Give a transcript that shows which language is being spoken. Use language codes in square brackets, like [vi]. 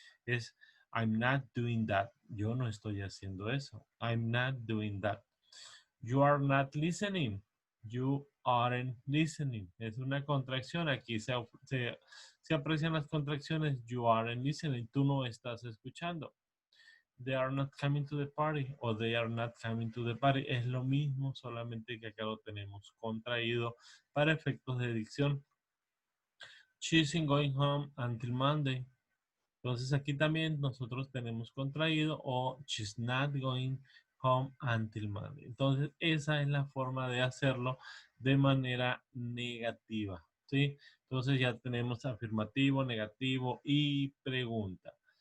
[es] Es [en] I'm not doing that. [es] Yo no estoy haciendo eso. [en] I'm not doing that. You are not listening. You aren't listening. [es] Es una contracción. Aquí se aprecian las contracciones. [en] You aren't listening. [es] Tú no estás escuchando. [en] They are not coming to the party o they are not coming to the party. [es] Es lo mismo, solamente que acá lo tenemos contraído para efectos de dicción. [en] She's going home until Monday. [es] Entonces aquí también nosotros tenemos contraído o [en] she's not going home until Monday. [es] Entonces esa es la forma de hacerlo de manera negativa, ¿sí? Entonces ya tenemos afirmativo, negativo y pregunta.